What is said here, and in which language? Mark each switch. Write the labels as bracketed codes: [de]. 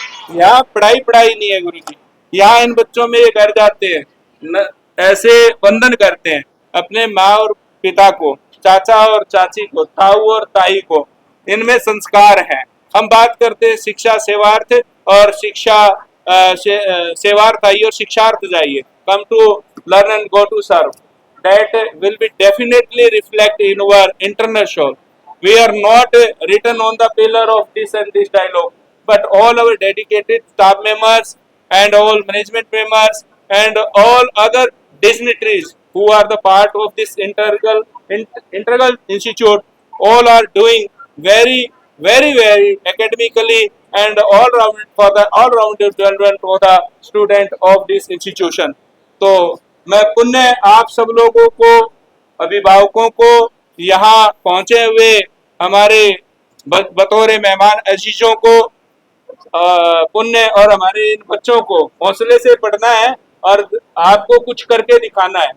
[hi] यहाँ पढ़ाई नहीं है गुरु जी, यहाँ इन बच्चों में ये कर जाते हैं ऐसे वंदन करते हैं अपने माँ और पिता को, चाचा और चाची को, ताऊ और ताई को, इनमें संस्कार हैं। हम बात करते हैं शिक्षा सेवार्थ और शिक्षा सेवार्थ आइए और शिक्षार्थ जाइए, [en] Come to learn and go to serve, that will be definitely reflect in our internal soul. We are not written on the pillar of this and this dialogue, but all our dedicated staff members and all management members and all other dignitaries who are the part of this integral institute, all are doing very academically and all round development for the student of this institution. [hi] तो मैं पुण्य आप सब लोगों को, अभिभावकों को, यहाँ पहुंचे हुए हमारे बतौर मेहमान अजीजों को पुण्य, और हमारे इन बच्चों को हौसले से पढ़ना है और आपको कुछ करके दिखाना है।